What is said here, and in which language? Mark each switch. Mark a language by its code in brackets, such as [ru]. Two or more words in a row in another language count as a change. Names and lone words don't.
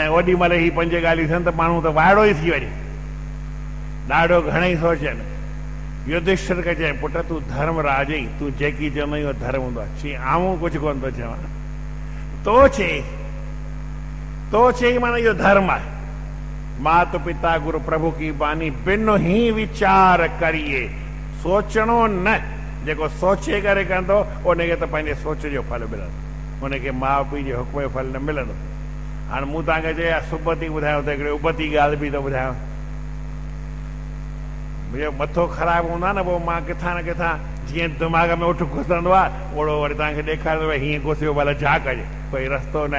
[sd] ऐं ओॾी महिल ही पंज ॻाल्हियूं थियनि त माण्हू त वाइड़ो ई थी वञे। ॾाढो घणेई सोचनि युधिष्ठिर खे चई पुट तूं धर्म राज ई तूं जेकी चवंदो इहो धर्म हूंदो आहे। चई आऊं कुझु कोन थो चवां, तो चई माना इहो धर्म आहे। [awa] मात पिता गुरु प्रभु की बानी बिन ही विचार करिए, [sd] सोचणो न, जेको सोचे करे कंदो उनखे त पंहिंजे सोच जो फल मिलंदो, उनखे माउ पीउ जे हुकुम जो फल न मिलंदो। हाणे मूं तव्हांखे चयो सुबती ॿुधायो त हिकिड़ी उबती ॻाल्हि बि थो ॿुधायां। मुंहिंजो मथो ख़राबु हूंदो आहे न, पोइ मां किथां न किथां जीअं दिमाग़ में उठ घुसंदो आहे ओड़ो वरी तव्हांखे ॾेखारींदो भई हीअं घुसियो भला छा कजे, कोई रस्तो न आहे।